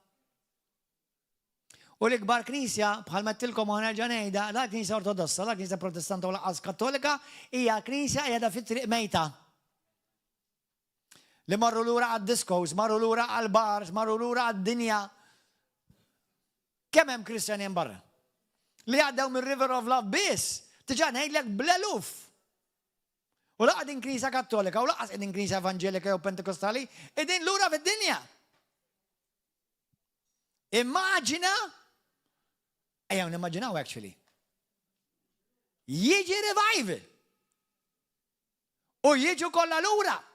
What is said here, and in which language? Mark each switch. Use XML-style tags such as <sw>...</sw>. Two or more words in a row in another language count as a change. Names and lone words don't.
<mt>U l-ikbar knisja, bħalma tilkom u nerġa' ngħidha, la knisja ortodossa, la knisja protestanta u laqqas kattolika, hija knisja qiegħda fit-triq mejta. Li marru lura għad-diskos, marru lura għal-bars, marru lura għad-dinja. Kemm hemm Kristjani hemm barra? Li għaddew mir-River of Love biss, tiġa ngħidlek bl-eluf. U laqgħa din knisja kattolika, u laqgħa din knisja evanġelika jew pentekostali, din lura fid-dinja. Immaġina, ejjew nimmaġinaw actually. Jiġi revival. U jiġu kollha lura.</mt>